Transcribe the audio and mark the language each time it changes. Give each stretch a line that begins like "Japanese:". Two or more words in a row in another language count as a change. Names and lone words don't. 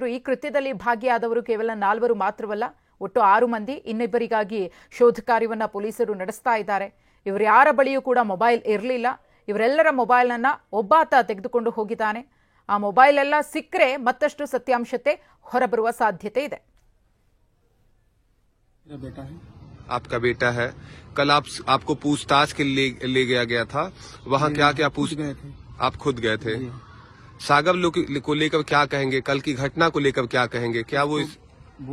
Kannada: ಈ ಕೃತ್ಯದಲ್ಲಿ ಭಾಗಿಯಾದವರು ಕೇವಲ 4 ಮಾತ್ರವಲ್ಲ, ಒಟ್ಟು 6 ಮಂದಿ. ಇನ್ನಿಬ್ಬರಿಗಾಗಿ ಶೋಧ ಕಾರ್ಯವನ್ನ ಪೊಲೀಸರು ನಡೆಸ್ತಾ ಇದ್ದಾರೆ. ಇವರು ಯಾರ ಬಳಿಯೂ ಕೂಡ ಮೊಬೈಲ್ ಇರಲಿಲ್ಲ. ಇವರೆಲ್ಲರ ಮೊಬೈಲ್ನನ್ನ ಒಬ್ಬಾತ ತೆಗೆದುಕೊಂಡು ಹೋಗಿದ್ದಾನೆ. ಆ ಮೊಬೈಲ್ ಎಲ್ಲ ಸಿಕ್ಕರೆ ಮತ್ತಷ್ಟು ಸತ್ಯಾಂಶತೆ ಹೊರಬರುವ ಸಾಧ್ಯತೆ ಇದೆ.
Hindi: आपका बेटा है, कल आपको पूछताछ के लिए ले गया था, वहाँ क्या क्या पूछ गए थे? आप खुद गए थे। सागर को लेकर क्या कहेंगे, कल की घटना को लेकर क्या कहेंगे? क्या वो